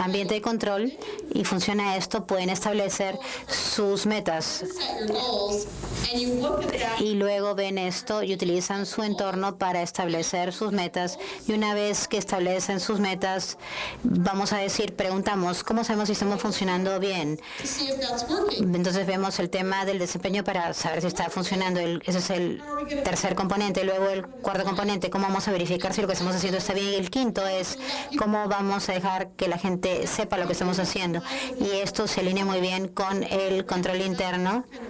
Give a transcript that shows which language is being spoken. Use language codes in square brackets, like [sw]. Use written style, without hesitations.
[es] ambiente de control y funciona esto, pueden establecer sus metas [en] set your goals and you look at that [es] y luego ven esto y utilizan su entorno para establecer sus metas. Y una vez que establecen sus metas, vamos a decir, preguntamos, ¿cómo sabemos si estamos funcionando bien? [en] to see if that's working. [es] Entonces vemos el tema del desempeño para saber si está funcionando. Ese es el tercer componente. Luego el cuarto componente, ¿cómo vamos a verificar si lo que estamos haciendo está bien? Y el quinto es cómo vamos a dejar que la gente sepa lo que estamos haciendo. Y esto se alinea muy bien con el control interno